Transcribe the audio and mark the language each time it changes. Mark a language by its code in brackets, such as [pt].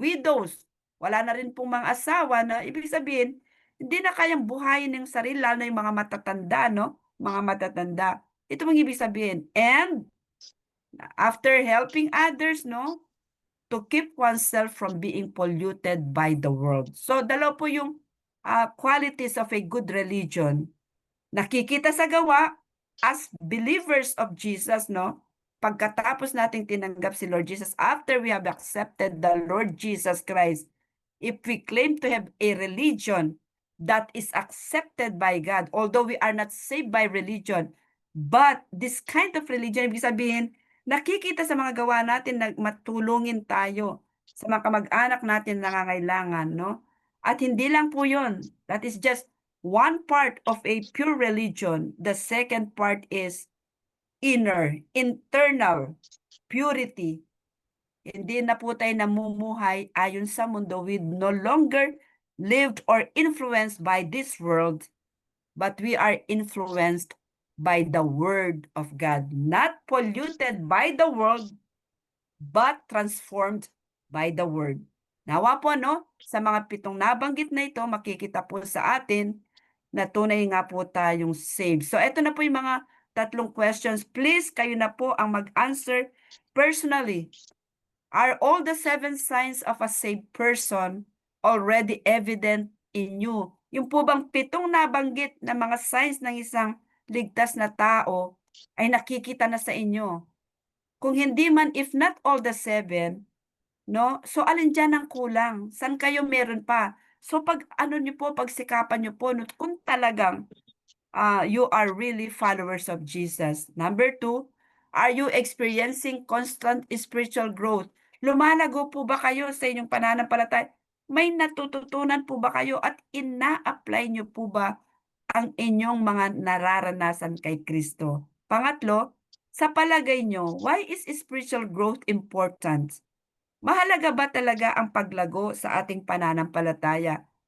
[tl] Widows, wala na rin pong mga asawa na ibig sabihin, hindi na kayang buhayin ng sarili, lalo na yung mga matatanda, no? Mga matatanda. Ito mong ibig sabihin. [en] And after helping others, no? To keep oneself from being polluted by the world. [tl] So, dalawa po yung [en] qualities of a good religion. [tl] Nakikita sa gawa [en] as believers of Jesus, [tl] no? Pagkatapos nating tinanggap si Lord Jesus, [en] after we have accepted the Lord Jesus Christ, if we claim to have a religion that is accepted by God, although we are not saved by religion, but this kind of religion, [tl] ibig sabihin, nakikita sa mga gawa natin na matulungin tayo sa mga kamag-anak natin na nangangailangan, no? At hindi lang po yun. [en] That is just one part of a pure religion. The second part is internal purity. [tl] Hindi na po tayo namumuhay ayon sa mundo. [en] We no longer lived or influenced by this world, but we are influenced by the Word of God. Not polluted by the world, but transformed by the Word. [tl] Nawa po, no? Sa mga 7 nabanggit na ito, makikita po sa atin na tunay nga po tayong saved. So, ito na po yung mga 3 questions. Please, kayo na po ang mag-answer personally. [en] Are all the 7 signs of a saved person already evident in you? [tl] Yung po bang 7 nabanggit na mga signs ng isang ligtas na tao ay nakikita na sa inyo? Kung hindi man, [en] if not all the 7, no? [tl] So, alin dyan ang kulang? San kayo meron pa? So, pag ano nyo po, pagsikapan nyo po, no, kung talagang [en] you are really followers of Jesus. Number 2, are you experiencing constant spiritual growth? [tl] Lumalago po ba kayo sa inyong pananampalataya? May natututunan po ba kayo at ina-apply nyo po ba ang inyong mga nararanasan kay Kristo? Pangatlo, sa palagay nyo, [en] why is spiritual growth important? [tl] Mahalaga ba talaga ang paglago sa ating pananampalataya?